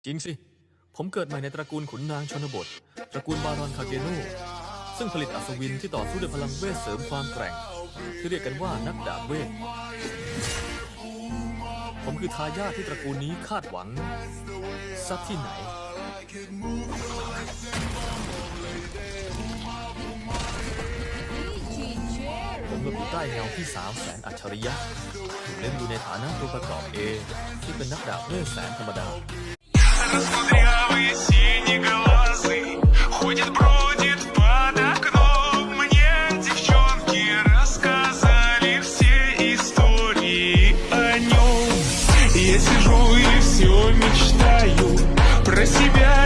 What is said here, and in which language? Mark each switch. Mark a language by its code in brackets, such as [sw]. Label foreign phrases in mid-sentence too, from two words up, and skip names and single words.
[th] จริงสิผมเกิดใหม่ในตระกูลขุนนางชนบทตระกูลบารอนคาเกโนซึ่งผลิตอัศวินที่ต่อสู้ด้วยพลังเวทเสริมความแกร่งที่เรียกกันว่านักดาบเวทผมคือทายาทที่ตระกูลนี้คาดหวังสักที่ไหนผมหลบอยู่ใต้เงาที่3 แสนอัจฉริยะถูกเล่นอยู่ในฐานะตัวประกอบเองที่เป็นนักดาบเวทแสนธรรมดา [ru] Ходит, бродит под окном. Мне девчонки рассказали все истории о нем. Я сижу и все мечтаю про себя.